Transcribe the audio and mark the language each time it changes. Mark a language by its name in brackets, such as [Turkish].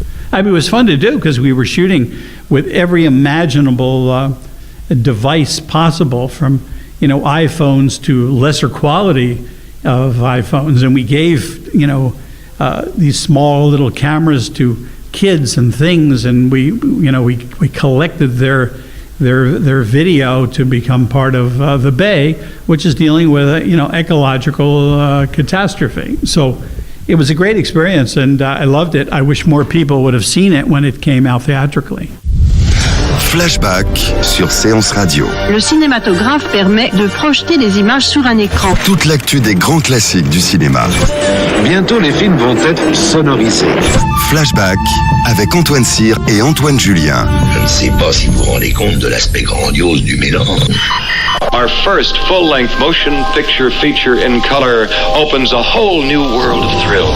[English] I mean, it was fun to do because we were shooting with every imaginable device possible, from iPhones to lesser quality of iPhones, and we gave these small little cameras to kids and things, and we collected their their video to become part of the Bay, which is dealing with a ecological catastrophe. So it was a great experience, and I loved it. I wish more people would have seen it when it came out theatrically. [French] Flashback sur Séance Radio. Le cinématographe permet de projeter des images sur un écran. Toute l'actu des grands classiques du cinéma. Bientôt, les films vont être sonorisés. Flashback avec Antoine Cyr et Antoine Julien. Je ne sais pas si vous vous rendez compte de l'aspect grandiose du mélange. [English] Our first full-length motion picture feature in color opens a whole new world of thrill.